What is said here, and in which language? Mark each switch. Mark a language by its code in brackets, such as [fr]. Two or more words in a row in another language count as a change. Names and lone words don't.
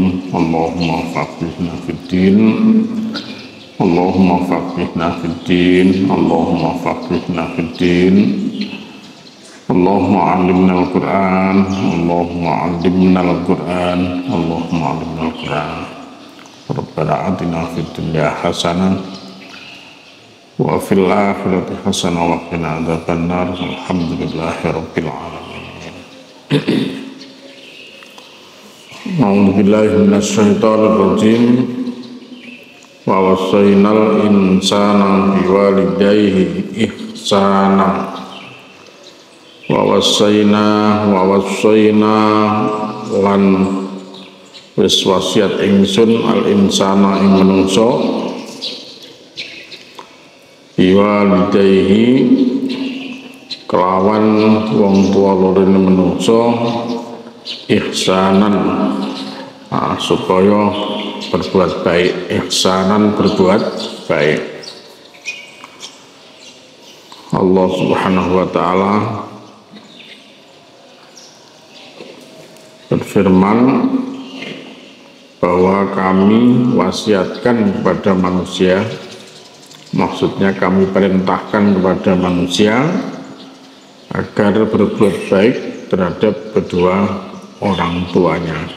[ar] اللهم فقهنا في الدين اللهم فقهنا في الدين اللهم فقهنا في الدين اللهم علمنا القرآن اللهم علمنا القرآن اللهم علمنا القرآن ربنا آتنا في الدنيا حسنة وفي الآخرة حسنة وقنا عذاب النار الحمد لله رب العالمين. أعوذ بالله من الشيطان الرجيم. ووصينا الإنسان بوالديه إحسانا. ووصينا [jv] lan wis wasiat ingsun [ar] الإنسان [jv] ing manungsa biwalidayhi kelawan wong tua loro manungsa ihsanan supaya [id] berbuat baik, [jv] ihsanan [id] berbuat baik. Allah [ar] سبحانه وتعالى [id] berfirman bahwa kami wasiatkan kepada manusia, maksudnya kami perintahkan kepada manusia agar berbuat baik terhadap kedua orang tuanya.